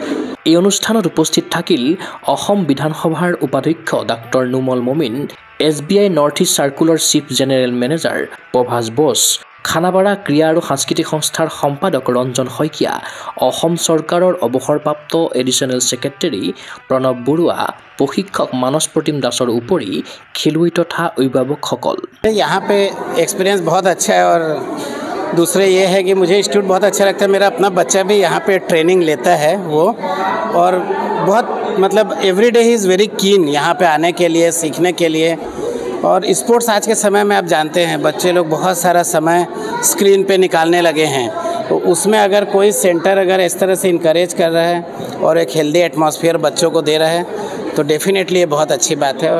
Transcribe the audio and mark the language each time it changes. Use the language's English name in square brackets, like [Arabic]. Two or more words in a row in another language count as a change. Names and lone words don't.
[Assamese] এই অনুষ্ঠানত উপস্থিত থাকিল অসম বিধানসভাৰ উপাধ্যক্ষ ডাক্তৰ নুমল মমিন, SBI নৰ্থ ইষ্ট চাৰ্কুলৰ [English] Chief General Manager [Assamese] প্ৰভাস বোস, খানাপাৰা ক্ৰীড়া আৰু সাংস্কৃতিক সংস্থাৰ সম্পাদক ৰঞ্জন শইকীয়া, অসম চৰকাৰৰ অৱসৰপ্ৰাপ্ত [English] Additional Secretary [Assamese] প্ৰণৱ বৰুৱা, প্ৰশিক্ষক মানস প্ৰতিম দাসৰ উপৰি খেলুৱৈ তথা অভিভাৱকসকল। [Hindi] यहाँ पे एक्सपीरियंस बहुत अच्छा है और दूसरे ये है कि मुझे इंस्टीट्यूट बहुत अच्छा लगता है। मेरा अपना बच्चा भी यहाँ पे ट्रेनिंग लेता है वो, और बहुत मतलब [English] every day he is very keen [Hindi] यहाँ पे आने के लिए, सीखने के लिए। और स्पोर्ट्स आज के समय में आप जानते हैं बच्चे लोग बहुत सारा समय स्क्रीन पे निकालने लगे हैं, तो उसमें अगर कोई सेंटर अगर इस तरह से इनकरेज कर रहा है और एक [English] healthy atmosphere [Hindi] बच्चों को दे रहा है तो डेफिनेटली ये बहुत अच्छी बात है।